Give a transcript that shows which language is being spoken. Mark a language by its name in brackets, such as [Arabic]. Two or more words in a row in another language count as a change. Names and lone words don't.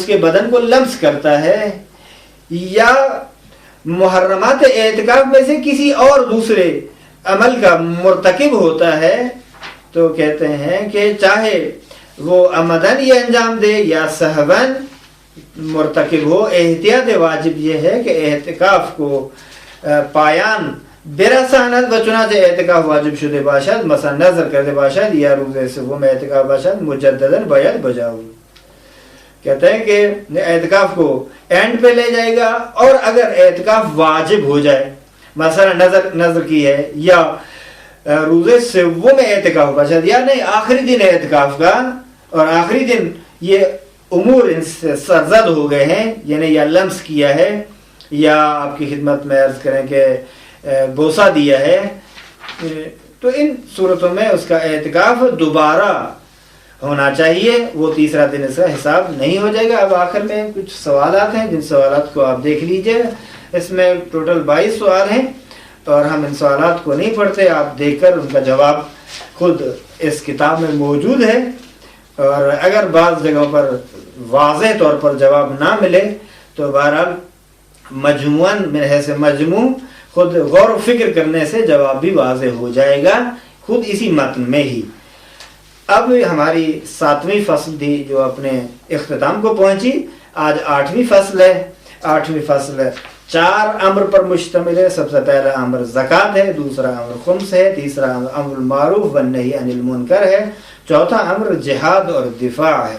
[Urdu] کے بدن کو لمس کرتا ہے، یا محرمات اعتکاف میں سے کسی اور دوسرے عمل کا مرتکب ہوتا ہے، تو کہتے ہیں کہ چاہے وہ عمدن یہ انجام دے یا سہون مرتکب ہو، احتیاط واجب یہ ہے کہ اعتکاف کو [Persian] پایان برساند و چنانچہ اعتکاف واجب شده باشد، مثلا نظر کرده باشد یا روز سوم اعتکاف باشد مجددا باید بجاؤ۔ [Urdu] کہتے ہیں کہ اعتکاف کو اینڈ پہ لے جائے گا، اور اگر اعتکاف واجب ہو جائے، مثلا نظر کی ہے، [Persian] یا روز سوم اعتکاف باشد، [Urdu] یا نہیں آخری دن اعتکاف کا، اور آخری دن یہ امور ان سے سرزد ہو گئے ہیں، یعنی یا لمس کیا ہے، یا آپ کی خدمت میں عرض کریں کہ بوسہ دیا ہے، تو ان صورتوں میں اس کا اعتکاف دوبارہ ہونا چاہیے، وہ تیسرا دن اس کا حساب نہیں ہو جائے گا۔ اب آخر میں کچھ سوالات ہیں جن سوالات کو آپ دیکھ لیجئے، اس میں ٹوٹل 22 سوال ہیں، اور ہم ان سوالات کو نہیں پڑھتے، آپ دیکھ کر ان کا جواب خود اس کتاب میں موجود ہے، اور اگر بعض جگہوں پر واضح طور پر جواب نہ ملے تو بہرحال مجموعاً [Arabic] من حیث مجموع [Urdu] خود غور و فکر کرنے سے جواب بھی واضح ہو جائے گا خود اسی متن میں ہی۔ اب ہماری 7ویں فصل تھی جو اپنے اختتام کو پہنچی، آج 8ویں فصل ہے۔ 8ویں فصل 4 امر پر مشتمل ہے۔ سب سے پہلا امر زکوٰۃ ہے، دوسرا امر خمس ہے، تیسرا امر [Arabic] المعروف والنہی عن المنکر [Urdu] ہے، چوتھا امر جہاد اور دفاع ہے۔